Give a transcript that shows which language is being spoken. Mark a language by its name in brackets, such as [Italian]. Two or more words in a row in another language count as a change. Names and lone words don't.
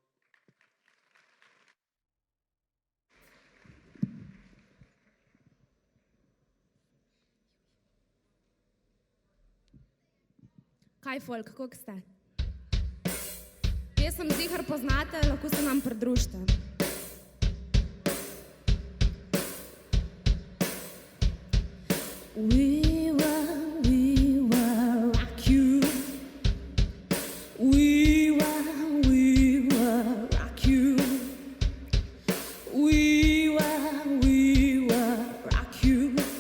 [Slovenian] Kaj folk, kako ste? Pesem ziher poznate, lahko se nam pridružite. [English] We will rock you. We will rock you. We will rock you.